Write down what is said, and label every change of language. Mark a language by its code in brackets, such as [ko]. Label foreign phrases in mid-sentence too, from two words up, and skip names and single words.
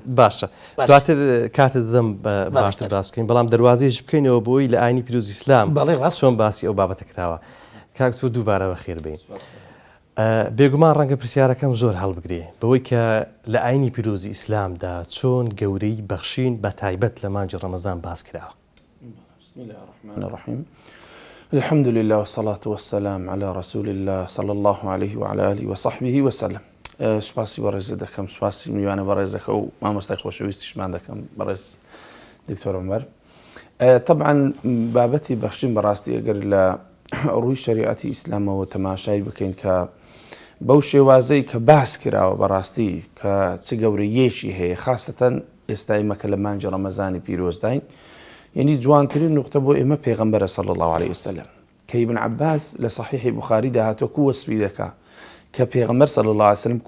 [ckb] باشە دواتر کاتت دەم باشتر باس بکەین بەڵام دەواازەیەش بکەینەوە بۆی لە ئاینی پیرۆزی ئیسلام چۆن باسی ئەو بابەتە کراوە کاک تۆ دووبارەوە خێر بین بێگومان ڕەنگە پرسیارەکەم زۆر هەڵبگرێ بەوەی کە لە ئاینی پیرۆزی ئیسلامدا چۆن گەورەی بەخشین بە تایبەت لە مانجی ڕەمەزان باس کراوە. [ar] بسم الله الرحمن الرحيم الحمد لله والصلاة والسلام على رسول الله صلى الله عليه وعلى آله وصحبه وسلم. [ckb] سپاسی بەڕێز دەکەم سپاسی میوانە بەڕێز دەکە و مامۆستای خۆشەویستیشمان دەکەم بەڕێز دکتۆر عومەر. طبعا بابەتی بەخشین بەڕاستی ئەگەر لە ڕووی شریعەتی ئیسلامەوە تەماشای بکەین کە بەو شێوازەی کە باس کراوە بەڕاستی کە چ گەورەیەکی هەیە خاستەن ئێستا ئێمە کە لە مانجی ڕەمەزانی پیرۆزداین یعنی جوانترین نقطە بۆ ئێمە پێغەمبەرە [ar] صلی الله عليه وسلم [ckb] کە ئیبن عەباس لە صحیحی بوخاری داهاتوە وەسفی دەکا کە پێغەمبەر [ar] صلی الله عليه وسلم